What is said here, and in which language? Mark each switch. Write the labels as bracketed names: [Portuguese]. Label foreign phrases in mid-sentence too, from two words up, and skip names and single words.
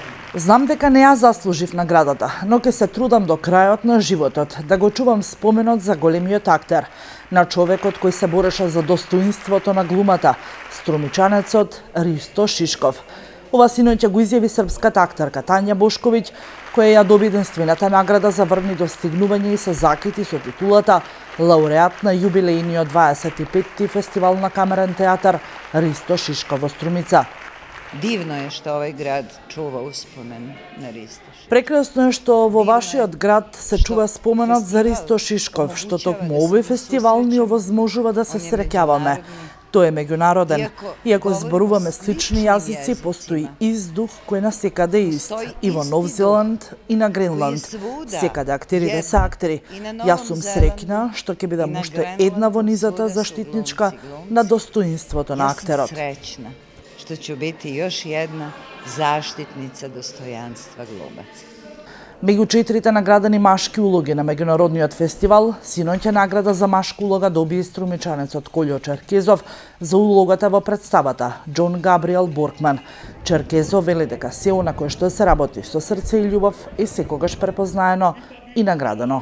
[Macedonian] Знам дека не ја заслужив наградата, но ќе се трудам до крајот на животот да го чувам споменот за големиот актер, на човекот кој се бореше за достоинството на глумата, струмичанецот Ристо Шишков. Ова синоќа го изјави српската актерка Тања Бошковиќ, која ја доби единствената награда за врвни достигнувања и се закити со титулата лауреат на јубилејниот 25-ти фестивал на камерен театар Ристо Шишков во Струмица. [Serbian] Divno je što ovaj grad čuva uspomen na Risto Šишkov. [Macedonian] Прекрасно е што во вашиот град се чува споменот за Ристо Шишков, што токму овој фестивал ни овозможува да се среќаваме. Тој е меѓународен. Иако зборуваме слични јазици, постои издух кој на секаде ист. И во Нов Зеланд, и на Гренланд. Секаде актерите се актери. Јас сум среќна што ќе бидам уште една во низата заштитничка на достоинството на актерот. [Serbian] Što ću biti još jedna zaštitnica dostojanstva glumaca. [Macedonian] Меѓу 4 наградени машки улоги на меѓународниот фестивал, синоќа награда за машка улога доби и струмичанецот Колјо Черкезов за улогата во представата Џон Габриел Боркман. Черкезов вели дека се на кое што се работи со срце и љубов е секогаш препознаено и наградено.